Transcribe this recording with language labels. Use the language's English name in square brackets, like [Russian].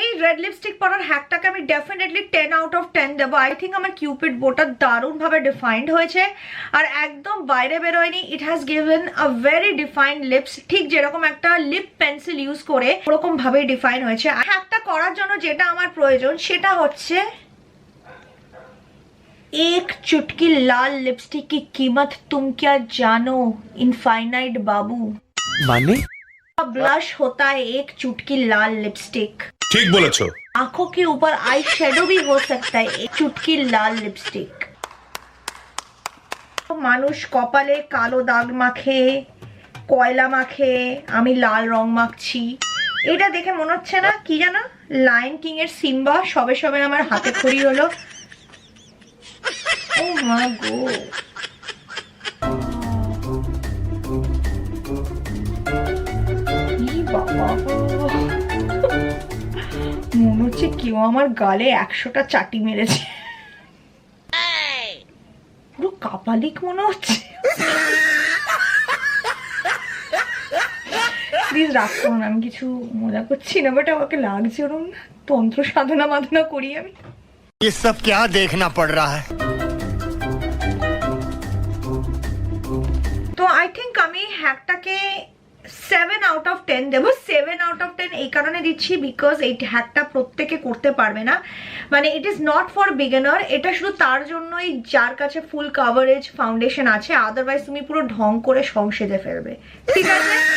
[Bangla] Red lipstick পরার হ্যাকটাকে আমি definitely 10 out of 10 দেবো। আই থিঙ্ক আমার কিউপিড বোটা দারুণভাবে ডিফাইন্ড হয়েছে, আর একদম বাইরে বেরোয়নি। [English] it has given a very defined leaps, [Bangla] ঠিক যেরকম একটা লিপ পেন্সিল ইউজ করে ওরকম ভাবেই ডিফাইন হয়েছে। হ্যাকটা করার জন্য যেটা আমার প্রয়োজন সেটা হচ্ছে [Hindi] एक चुटकी लाल लिपस्टिक की कीमत तुम क्या जानो इनफाइनाइट बाबू। माने ब्लश होता है एक चुटकी लाल लिपस्टिक। ठीक बोलेছো। आंखों के ऊपर आई शेडो भी हो सकता है एक चुटकी लाल लिपस्टिक। [Bangla] মানুষ কপালে কালো দাগ মাখে, কয়লা মাখে, আমি লাল রং মাখছি। এটা দেখে মনে হচ্ছে না কি জানো লায়ন কিং এর সিম্বা সবে সবে আমার হাতে খড়ি হলো। ও মা গো, বাবা মনে হচ্ছে কেউ আমার গালে 100টা চাটি মেরেছে, পুরো কাপালিক মনে হচ্ছে। প্লিজ রাগ করুন, আমি কিছু মজা করছি না, বাট আমাকে লাগছে ওরম তন্ত্র সাধনা মাধনা করি আমি। [Hindi] ये सब क्या देखना पड़ रहा है। [Bangla] তো আই থিঙ্ক আমি হ্যাকটাকে 7 আউট অফ 10 দেবো। 7 আউট অফ 10 এই কারণে দিচ্ছি বিকজ এই হ্যাকটা প্রত্যেকে করতে পারবে না, মানে [English] It is not for beginner. [Bangla] এটা শুধু তার জন্যই যার কাছে ফুল কাভারেজ ফাউন্ডেশন আছে, আদারওয়াইজ তুমি পুরো ঢং করে সং সেজে ফেলবে, ঠিক আছে?